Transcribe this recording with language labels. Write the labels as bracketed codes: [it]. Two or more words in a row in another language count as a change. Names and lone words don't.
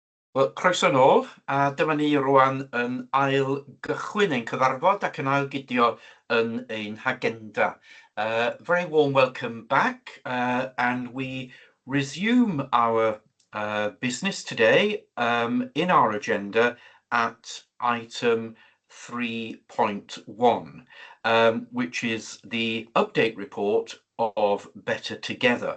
[cy] Wel, croeso nôl, a dyma ni rwan yn ail gychwyn ein cyfarfod ac yn ail gydio yn ein hagenda. [en] Very warm welcome back, and we resume our business today in our agenda at item 3.1, which is the update report of Better Together.